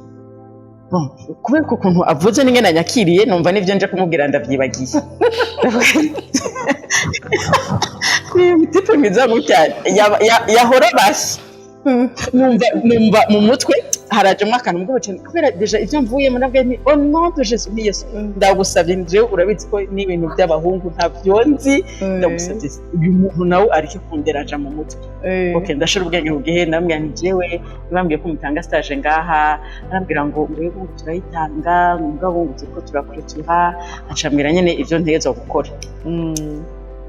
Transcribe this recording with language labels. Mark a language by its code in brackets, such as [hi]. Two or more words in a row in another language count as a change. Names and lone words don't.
[rn] Kubera ko ukuntu avuze n'ingene anyakiriye numva n'ivyo nje kumubwira ndavyibagiye. Ni tipe mwiza gutya yahora basi. Numva mu mutwe harajemo akantu mbwo cyane kubera deja ivyo mvuyemo nabwo ni [fr] oh non de Jésus [rn] ni Yesu, ndagusabye nje urabizi ko n'ibintu by'abahungu ntavyonzi, ndagusabye uyu muntu nawe ariko kunderaja mu mutwe. Okay ndashira ubwenge bugihe, ndambwira nti jewe bambwiye ko mutanga stage ngaha, arambwira ngo mwebwe turayitanga mugabo ngo turiko turakurikira, acambwira nyene ivyo ntegezwa gukora.